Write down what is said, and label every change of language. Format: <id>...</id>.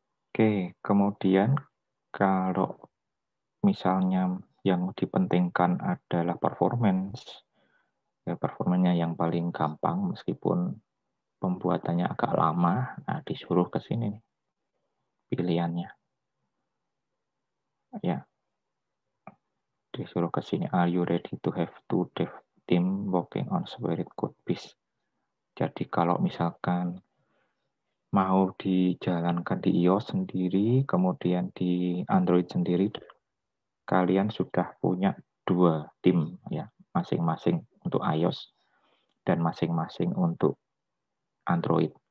<id>Oke, kemudian kalau misalnya yang dipentingkan adalah performance, ya performanya yang paling gampang meskipun pembuatannya agak lama, nah disuruh ke sini nih pilihannya. Ya, disuruh ke sini.</id> <en>Are you ready to have two dev team working on Spirit Code Base?</en> <id>Jadi kalau misalkan mau dijalankan di iOS sendiri, kemudian di Android sendiri, kalian sudah punya 2 tim ya, masing-masing untuk iOS dan masing-masing untuk Android.</id>